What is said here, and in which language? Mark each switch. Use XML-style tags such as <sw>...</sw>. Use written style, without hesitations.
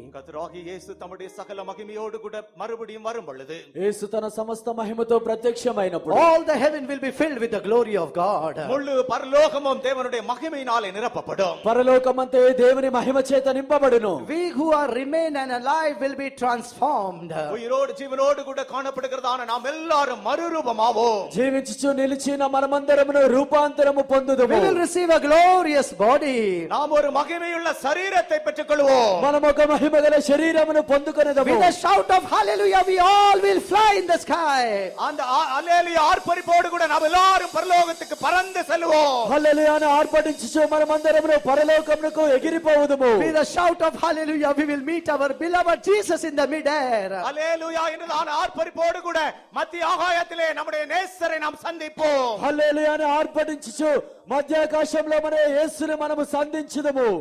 <ta>கர்த்தராகிய இயேசு தம்முடைய சகல மகிமையோடு கூட மறுபடியும் வரும் பொழுது,</ta> <te>యేసు తన సమస్త మహిమతో ప్రత్యక్షమైనప్పుడు</te> <en>all the heaven will be filled with the glory of God.</en> <ta>முழு பரலோகமும் தேவனுடைய மகிமையினாலே நிரப்பப்படும்.</ta> <te>పరలోకమంతే దేవుని మహిమ చేత నింపబడును.</te> <en>We who are remain and alive will be transformed.</en> <ta>உயிரோடு ஜீவனோடு கூட காணப்படுகிறதான நாம் எல்லாரும் மறுரூபமாவோம்.</ta> <te>జీవించుచు నిలిచిన మనమందరమును రూపాంతరము పొందుదుము.</te> <en>We will receive a glorious body.</en> <ta>நாம் ஒரு மகிமையுள்ள சரீரத்தை பெற்றுக்கொள்வோம்.</ta> <te>మనం ఒక మహిమగల శరీరమును పొందుకొనేదము.</te> <en>With a shout of hallelujah we all will fly in the sky.</en> <ta>அந்த அல்லேலூயா ஆர்ப்பரிப்போடு கூட நாம் எல்லாரும் பரலோகத்துக்கு பறந்து செல்வோம்.</ta> <te>హల్లెలూయా హల్లెలూయా అని ఆర్భటించుచు మనమందరము పరలోకమునకు ఎగిరిపోవుదుము.</te> <en>With a shout of hallelujah, we will meet our beloved Jesus in the midair.</en> <ta>அல்லேலூயா என்றதான ஆர்ப்பரிப்போடு கூட மத்திய ஆகாயத்திலே நம்முடைய நேசரை நாம் சந்திப்போம்.</ta> <te>హల్లెలూయా అని ఆర్భటించుచు మధ్యాకాశంలో మన యేసుని మనము సంధించుదుము.</te>